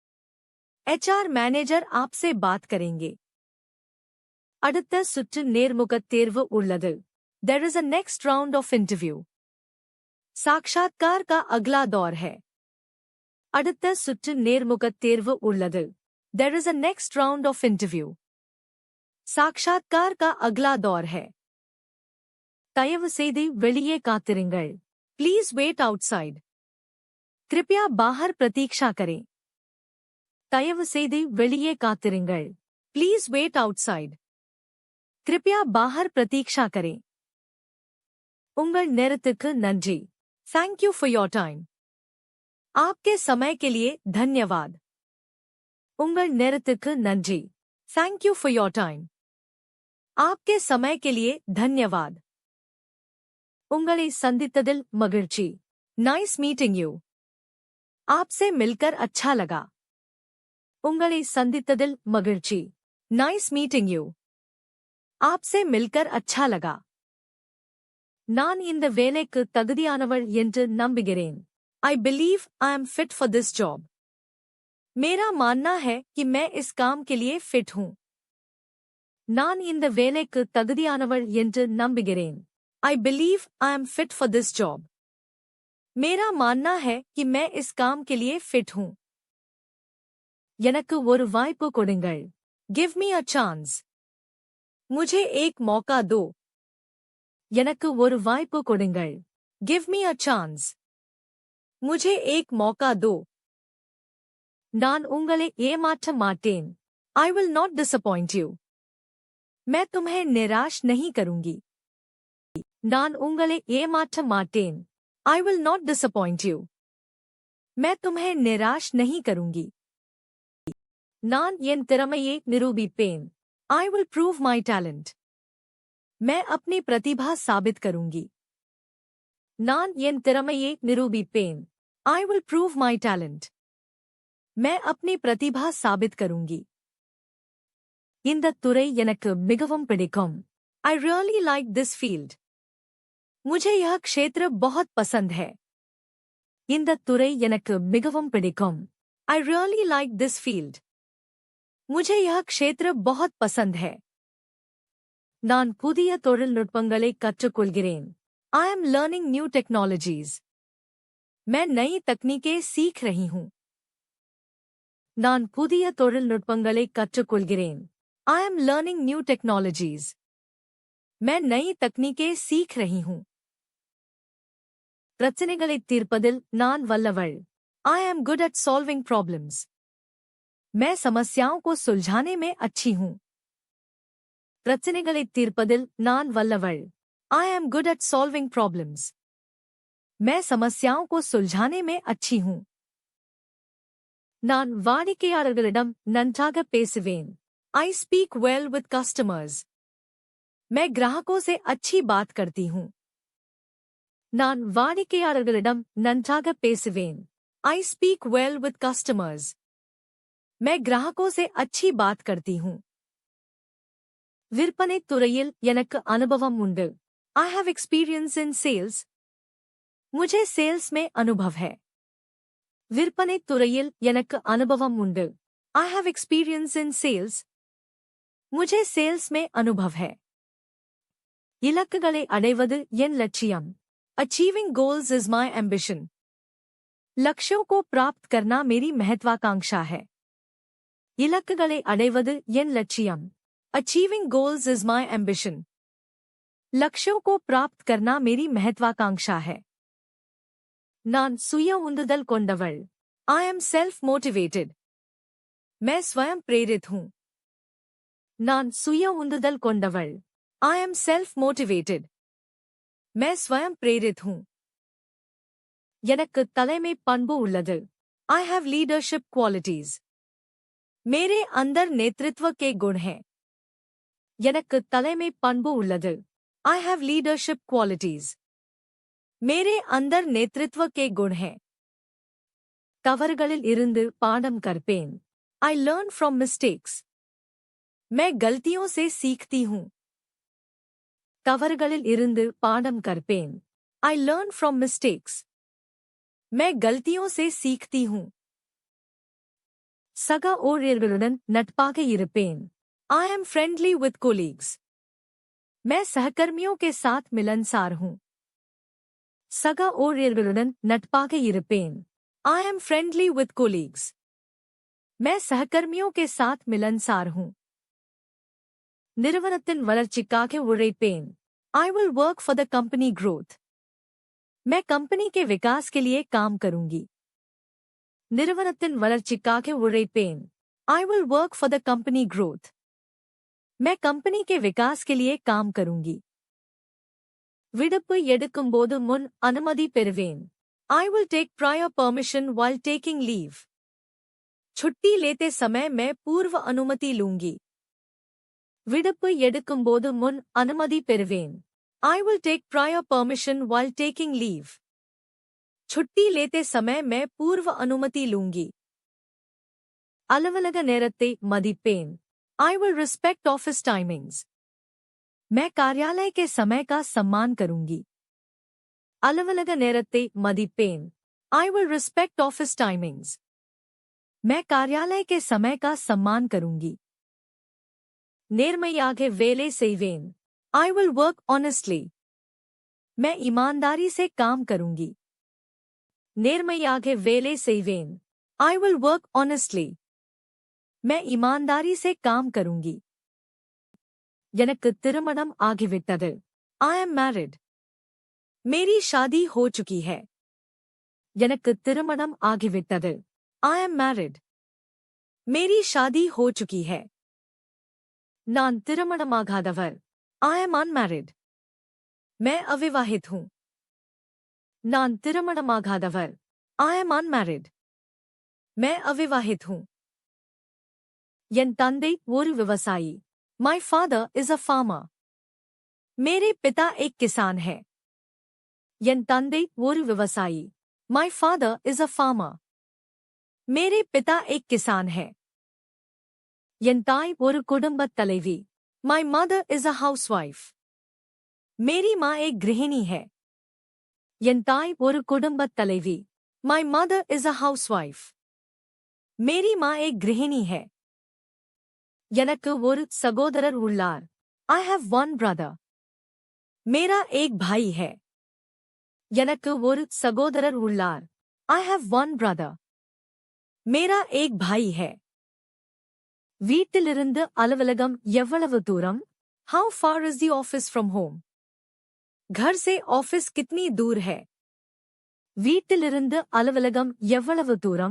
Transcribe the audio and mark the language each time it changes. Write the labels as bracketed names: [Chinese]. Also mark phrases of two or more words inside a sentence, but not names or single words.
[English] HR manager [Hindi] आपसे बात करेंगे. [Tamil] அடுத்த சுற்று நேர்முகத் தேர்வு உள்ளது. [English] There is a next round of interview. [Hindi] साक्षात्कार का अगला दौर है. [Tamil] அடுத்த சுற்று நேர்முகத் தேர்வு உள்ளது. [English] There is a next round of interview. [Hindi] साक्षात्कार का अगला दौर है. [Tamil] தயவு செய்து வெளியே காத்திருங்கள். [English] Please wait outside. [Hindi] कृपया बाहर प्रतीक्षा करें. [Tamil] தயவு செய்து வெளியே காத்திருங்கள். [English] Please wait outside. [Hindi] कृपया बाहर प्रतीक्षा करें. [Tamil] உங்கள் நேரத்துக்கு நன்றி. [English] Thank you for your time. [Hindi] आपके समय के लिए धन्यवाद. [Tamil] उंगल நேரத்துக்கு நன்றி. [English] Thank you for your time. [Hindi] आपके समय के लिए धन्यवाद. [Tamil] உங்களை சந்தித்ததில் மகிழ்ச்சி. [English] Nice meeting you. [Hindi] आपसे मिलकर अच्छा लगा. [Tamil] உங்களை சந்தித்ததில் மகிழ்ச்சி. [English] Nice meeting you. [Hindi] आपसे मिलकर अच्छा लगा. [Tamil] நான் இந்த வேலைக்கு தகுதியானவள் என்று நம்புகிறேன். [English] I believe I am fit for this job. [Hindi] मेरा मानना है कि मैं इस काम के लिए फिट हूँ. [Tamil] நான் இந்த வேலைக்கு தகுதியானவள் என்று நம்புகிறேன். [English] I believe I am fit for this job. [Hindi] मेरा मानना है कि मैं इस काम के लिए फिट हूँ. [Tamil] எனக்கு ஒரு வாய்ப்பு கொடுங்கள். [English] Give me a chance. [Hindi] मुझे एक मौका दो. [Tamil] எனக்கு ஒரு வாய்ப்பு கொடுங்கள். [English] Give me a chance. [Hindi] मुझे एक मौका दो. [Tamil] நான் உங்களை ஏமாற்ற மாட்டேன். [English] I will not disappoint you. [Hindi] मैं तुम्हें निराश नहीं करूंगी. [Tamil] நான் உங்களை ஏமாற்ற மாட்டேன். [English] I will not disappoint you. [Hindi] मैं तुम्हें निराश नहीं करूंगी. [Tamil] நான் என் திறமையை நிரூபிப்பேன். [English] I will prove my talent. [Hindi] मैं अपनी प्रतिभा साबित करूंगी. [Tamil] நான் என் திறமையை நிரூபிப்பேன். [English] I will prove my talent. [Hindi] मैं अपनी प्रतिभा साबित करूंगी. [Tamil] இந்த துறை எனக்கு மிகவும் பிடிக்கும். [English] I really like this field. [Hindi] मुझे यह क्षेत्र बहुत पसंद है. [Tamil] இந்த துறை எனக்கு மிகவும் பிடிக்கும். [English] I really like this field. [Hindi] मुझे यह क्षेत्र बहुत पसंद है. [Tamil] நான் புதிய தொழில்நுட்பங்களை கற்றுக்கொள்கிறேன். [English] I am learning new technologies. [Hindi] मैं नई तकनीकें सीख रही हूँ. [Tamil] நான் புதிய தொழில்நுட்பங்களை கற்றுக்கொள்கிறேன். [English] I am learning new technologies. [Hindi] मैं नई तकनीकें सीख रही हूँ. [Tamil] பிரச்சனைகளைத் தீர்ப்பதில் நான் வல்லவள். [English] I am good at solving problems. [Hindi] मैं समस्याओं को सुलझाने में अच्छी हूँ. [Tamil] பிரச்சனைகளைத் தீர்ப்பதில் நான் வல்லவள். [English] I am good at solving problems. [Hindi] मैं समस्याओं को सुलझाने में अच्छी हूँ. [Tamil] நான் வாடிக்கையாளர்களிடம் நன்றாக பேசுவேன். [English] I speak well with customers. [Hindi] मैं ग्राहकों से अच्छी बात करती हूँ. [Tamil] நான் வாடிக்கையாளர்களிடம் நன்றாக பேசுவேன். [English] I speak well with customers. [Hindi] मैं ग्राहकों से अच्छी बात करती हूँ. [Tamil] விற்பனைத் துறையில் எனக்கு அனுபவம் உண்டு. [English] I have experience in sales. [Hindi] मुझे सेल्स में अनुभव है. [Tamil] விற்பனைத் துறையில் எனக்கு அனுபவம் உண்டு. [English] I have experience in sales. [Hindi] मुझे सेल्स में अनुभव है. [Tamil] இலக்குகளை அடைவது என் லட்சியம். [English] Achieving goals is my ambition. [Hindi] लक्ष्यों को प्राप्त करना मेरी महत्वाकांक्षा है. [Tamil] இலக்குகளை அடைவது என் லட்சியம். [English] Achieving goals is my ambition. [Hindi] लक्ष्यों को प्राप्त करना मेरी महत्वाकांक्षा है. [Tamil] நான் சுய உந்துதல் கொண்டவள். [English] I am self-motivated. [Hindi] मैं स्वयं प्रेरित हूँ. [Tamil] நான் சுய உந்துதல் கொண்டவள். [English] I am self-motivated. [Hindi] मैं स्वयं प्रेरित हूँ. [Tamil] எனக்கு தலைமை பண்பு உள்ளது. [English] I have leadership qualities. [Hindi] मेरे अंदर नेतृत्व के गुण हैं. [Tamil] எனக்கு தலைமை பண்பு உள்ளது. [English] I have leadership qualities. [Hindi] मेरे अंदर नेतृत्व के गुण हैं. [Tamil] தவறுகளில் இருந்து பாடம் கற்பேன். [English] I learn from mistakes. [Hindi] मैं गलतियों से सीखती हूँ. [Tamil] தவறுகளில் இருந்து பாடம் கற்பேன். [English] I learn from mistakes. [Hindi] मैं गलतियों से सीखती हूँ. [Tamil] சக ஊழியர்களுடன் நட்பாக இருப்பேன். [English] I am friendly with colleagues. [Hindi] मैं सहकर्मियों के साथ मिलनसार हूँ. [Tamil] சக ஊழியர்களுடன் நட்பாக இருப்பேன். [English] I am friendly with colleagues. [Hindi] मैं सहकर्मियों के साथ मिलनसार हूँ. [Tamil] நிறுவனத்தின் வளர்ச்சிக்காக உழைப்பேன். [English] I will work for the company growth. [Hindi] मैं कंपनी के विकास के लिए काम करूंगी. [Tamil] நிறுவனத்தின் வளர்ச்சிக்காக உழைப்பேன். [English] I will work for the company growth. [Hindi] मैं कंपनी के विकास के लिए काम करूंगी. [Tamil] விடுப்பு எடுக்கும்போது முன் அனுமதி பெறுவேன். [English] I will take prior permission while taking leave. [Hindi] छुट्टी लेते समय मैं पूर्व अनुमति लूंगी. [Tamil] விடுப்பு எடுக்கும்போது முன் அனுமதி பெறுவேன். [English] I will take prior permission while taking leave. [Hindi] छुट्टी लेते समय मैं पूर्व अनुमति लूंगी. [Tamil] அலுவலக நேரத்தை மதிப்பேன். [English] I will respect office timings. [Hindi] मैं कार्यालय के समय का सम्मान करूंगी. [Tamil] அலுவலக நேரத்தை மதிப்பேன். [English] I will respect office timings. [Hindi] मैं कार्यालय के समय का सम्मान करूंगी. [Tamil] நேர்மையாக வேலை செய்வேன். [English] I will work honestly. [Hindi] मैं ईमानदारी से काम करूंगी. [Tamil] நேர்மையாக வேலை செய்வேன். [English] I will work honestly. [Hindi] मैं ईमानदारी से काम करूंगी. [Tamil] எனக்கு திருமணம் ஆகிவிட்டது. [English] I am married. [Hindi] मेरी शादी हो चुकी है. [Tamil] எனக்கு திருமணம் ஆகிவிட்டது. [English] I am married. [Hindi] मेरी शादी हो चुकी है. [Tamil] நான் திருமணமாகாதவர். [English] I am unmarried. [Hindi] मैं अविवाहित हूं. [Tamil] நான் திருமணமாகாதவர். [English] I am unmarried. [Hindi] मैं अविवाहित हूं. [Tamil] என் தந்தை ஒரு விவசாயி. [English] My father is a farmer. [Hindi] मेरे पिता एक किसान है. [Tamil] என் தந்தை ஒரு விவசாயி. [English] My father is a farmer. [Hindi] मेरे पिता एक किसान है. [Tamil] என் தாய் ஒரு குடும்பத் தலைவி. [English] My mother is a housewife. [Hindi] मेरी माँ एक गृहिणी है. [Tamil] என் தாய் ஒரு குடும்பத் தலைவி. [English] My mother is a housewife. [Hindi] मेरी माँ एक गृहिणी है. [Tamil] எனக்கு ஒரு சகோதரர் உள்ளார். [English] I have one brother. [Hindi] मेरा एक भाई है. [Tamil] எனக்கு ஒரு சகோதரர் உள்ளார். [English] I have one brother. [Hindi] मेरा एक भाई है. [Tamil] வீட்டிலிருந்து அலுவலகம் எவ்வளவு தூரம்? [English] How far is the office from home? [Hindi] घर से ऑफिस कितनी दूर है? [Tamil] வீட்டிலிருந்து அலுவலகம் எவ்வளவு தூரம்?